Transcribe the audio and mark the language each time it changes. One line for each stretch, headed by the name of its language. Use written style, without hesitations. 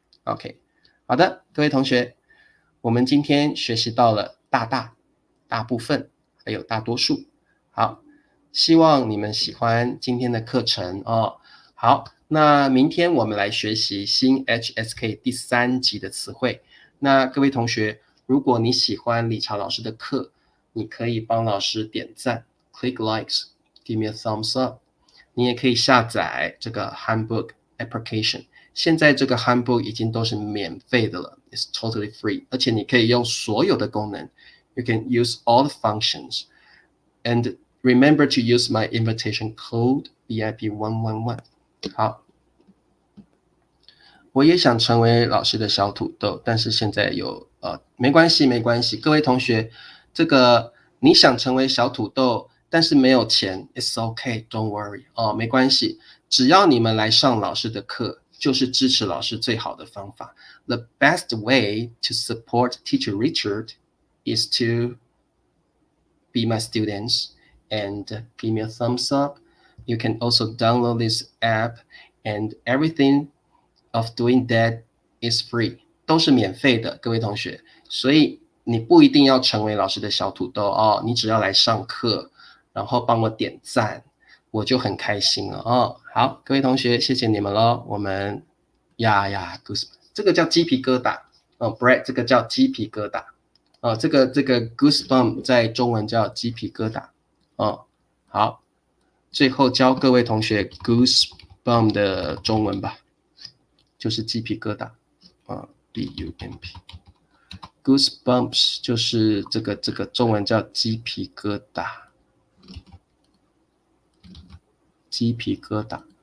Chinese: OK， 好的，各位同学，我们今天学习到了大部分，还有大多数。好，希望你们喜欢今天的课程哦。好，那明天我们来学习新 HSK 第3集的词汇。那各位同学，如果你喜欢理查老师的课，你可以帮老师点赞 ，
English: click likes， give me a thumbs up。
Chinese: 你也可以下载这个 Handbook application。现在这个 Handbook 已经都是免费的了 ，
English: it's totally free，
Chinese: 而且你可以用所有的功能 ，
English: you can use all the functions。 And remember to use my invitation code VIP111。
Chinese: 好，我也想成为老师的小土豆，但是现在有没关系，各位同学，这个你想成为小土豆，但是没有钱 ，
English: it's okay，don't worry
Chinese: 没关系，只要你们来上老师的课，就是支持老师最好的方法。
English: The best way to support Teacher Richard is to be my students and give me a thumbs up. You can also download this app, and everything of doing that is free，
Chinese: 都是免费的，各位同学。所以你不一定要成为老师的小土豆你只要来上课，然后帮我点赞，我就很开心了好，各位同学，谢谢你们咯。我们goose， 这个叫鸡皮疙瘩Brett， 这个叫鸡皮疙瘩这个 goosebump 在中文叫鸡皮疙瘩好，最后教各位同学 goosebump 的中文吧，就是鸡皮疙瘩B-U-M-P goosebumps 就是这个中文叫鸡皮疙瘩，鸡皮疙瘩。